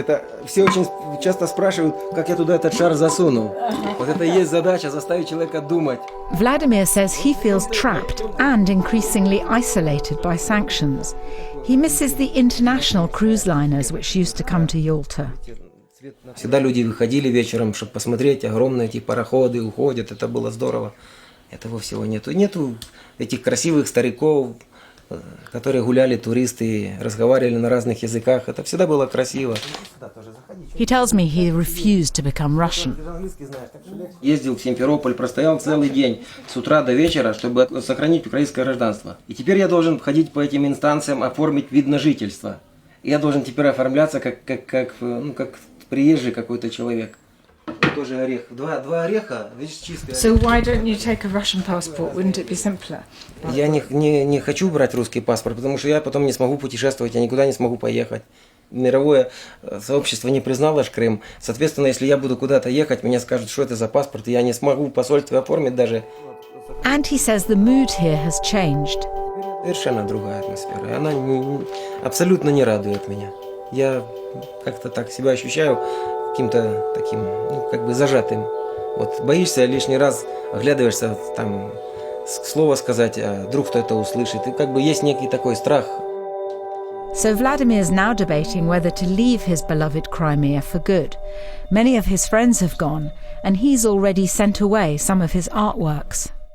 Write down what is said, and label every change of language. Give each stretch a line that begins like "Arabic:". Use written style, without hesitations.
Russian: Это все очень часто спрашивают, как я туда этот шар засунул. Вот это и есть задача, заставить человека думать.
English: Vladimir says he feels trapped and increasingly isolated by sanctions. He misses the international cruise liners which used to come to Yalta.
Russian: Всегда люди выходили вечером, чтобы посмотреть, огромные эти пароходы уходят, это было здорово. Этого всего нету. Нету этих красивых стариков, которые гуляли, туристы, разговаривали на разных языках. Это всегда было красиво.
English: He tells me he refused to become Russian.
Russian: Ездил в Симферополь, простоял целый день, с утра до вечера, чтобы сохранить украинское гражданство. И теперь я должен ходить по этим инстанциям, оформить вид на жительство. И я должен теперь оформляться как приезжий какой-то человек. Тоже орех. Два ореха, видишь, чистые.
English: So why don't you take a Russian passport? Wouldn't it be simpler?
Russian: Я не хочу брать русский паспорт, потому что я потом не смогу путешествовать, я никуда не смогу поехать. Мировое сообщество не признало Крым. Соответственно, если я буду куда-то ехать, меня скажут, что это за паспорт, и я не смогу в посольстве оформить даже.
English: And he says the mood here has changed.
Russian: Совершенно другая атмосфера. Она абсолютно не радует меня. Я как-то так себя ощущаю каким-то таким, зажатым. Вот боишься лишний раз, оглядываешься, там, слово сказать, а вдруг кто это услышит. И есть некий такой страх.
English: So Vladimir's now debating whether to leave his beloved Crimea for good. Many of his friends have gone, and he's already sent away some of his artworks.